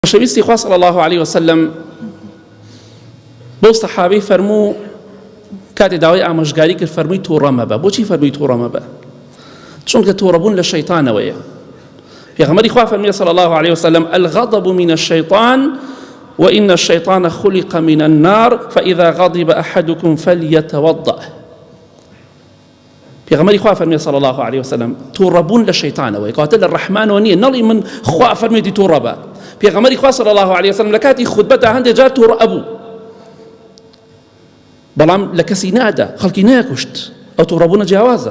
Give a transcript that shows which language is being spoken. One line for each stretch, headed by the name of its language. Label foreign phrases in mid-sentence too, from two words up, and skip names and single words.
Central Kurdish: شویستی خوا
Arabic: صلی الله علیه وسلم
Central Kurdish: بۆ سەحابەی فەرموو کاتێ داوای ئامۆژگاری کرد فەرمووی تووڕە مەبە. بۆچی فەرمووی تووڕە مەبە؟ چونکە تووڕەبوون لە شەیطانەوەیە. پێغەمبەری خوا فەرمووی
Arabic: صلی الله علیه وسلم الغضب من الشيطان وإن الشيطان خلق من النار فإذا غضب أحدكم فليتوضأ.
Central Kurdish: پێغەمبەری خوا فەرمووی
Arabic: صلی الله علیه وسلم
Central Kurdish: تووڕەبوون لە شەیطانەوەیە، کەواتە لە ڕەحمانەوە نییە، نەڵی من خوا فەرموویەتی تووڕە بە. پێغەمبەری خوا
Arabic: صلی الله علیه وسلم
Central Kurdish: لە کاتی خوتبەتا هەندێک جار تووڕە ئەبوو، بەڵام لە کەسی نادا، خەڵکی نەیەکوشت، ئەو تووڕەبوونە جیاوازە.